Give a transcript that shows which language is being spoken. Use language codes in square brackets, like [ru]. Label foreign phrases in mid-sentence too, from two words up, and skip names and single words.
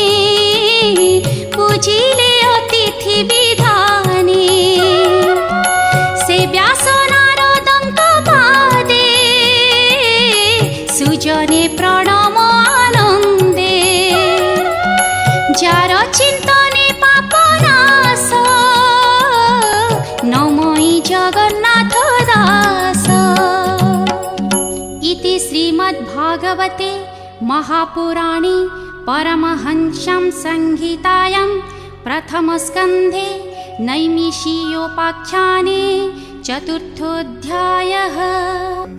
[or] ବୁଝିଲେ ଅତିଥି ବିଧାନେ ସେ ବ୍ୟାସ ନାରଦଙ୍କ ପାଦେ ସୁଜନେ ପ୍ରଣମ ଆନନ୍ଦେ ଯାର ଚିନ୍ତନେ ପାପ ନାଶ ନମଇ ଜଗନ୍ନାଥ ଦାସ [sa] इति श्रीमद्भागवते महापुराणे परमहंसं संहितायां प्रथमस्कन्धे नैमिषीयोपाख्याने चतुर्थोऽध्यायः।